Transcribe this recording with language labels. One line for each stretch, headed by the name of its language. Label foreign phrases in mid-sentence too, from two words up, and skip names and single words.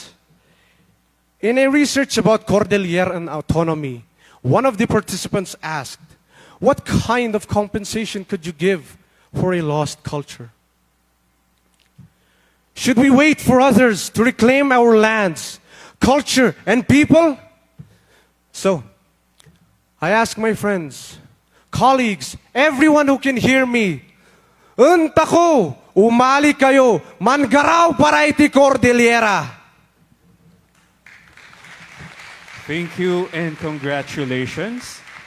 English: In a research about Cordilleran autonomy, one of the participants asked, what kind of compensation could you give for a lost culture? Should we wait for others to reclaim our lands, culture, and people? So, I ask my friends, colleagues, everyone who can hear me,
Iloko: Untako, umali kayo, mangaraw para iti Cordillera.
English: Thank you and congratulations.